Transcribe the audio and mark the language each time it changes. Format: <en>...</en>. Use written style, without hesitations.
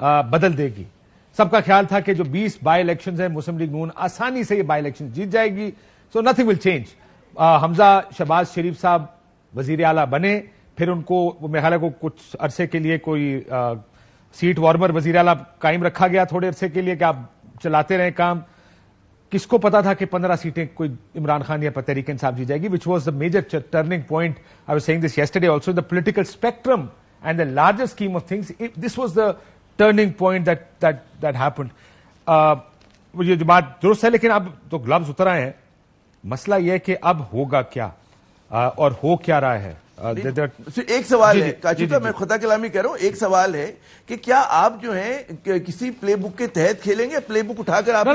<ur>بدل دے گی۔ سب کا خیال تھا کہ جو 20 بائی الیکشنز ہیں مسلم لیگ نون آسانی سے یہ بائی الیکشن جیت جائے گی،</ur> <en>So nothing will change.</en> <ur>حمزہ شہباز شریف صاحب وزیر اعلیٰ بنے، پھر ان کو میرے خیال ہے کچھ عرصے کے لیے کوئی سیٹ وارمر وزیر اعلیٰ قائم رکھا گیا تھوڑے عرصے کے لیے کہ آپ چلاتے رہیں کام۔ کس کو پتا تھا کہ 15 سیٹیں کوئی عمران خان یا تحریک انصاف جیت جائے گی،</ur> <en>which was the major turning point. I was saying this yesterday also, the political spectrum and the larger scheme of things, this was the turning point that happened.</en> <ur>یہ جو بات درست ہے، لیکن اب تو گلوز اتر آئے ہیں. مسئلہ یہ ہے کہ اب ہوگا کیا اور ہو کیا رہا ہے. ایک سوال ہے کاچی کا، میں خطا کلامی کہہ رہا ہوں، ایک سوال ہے کہ کیا آپ جو ہیں کسی پلے بک کے تحت کھیلیں گے؟ پلے بک اٹھا کر آپ</ur>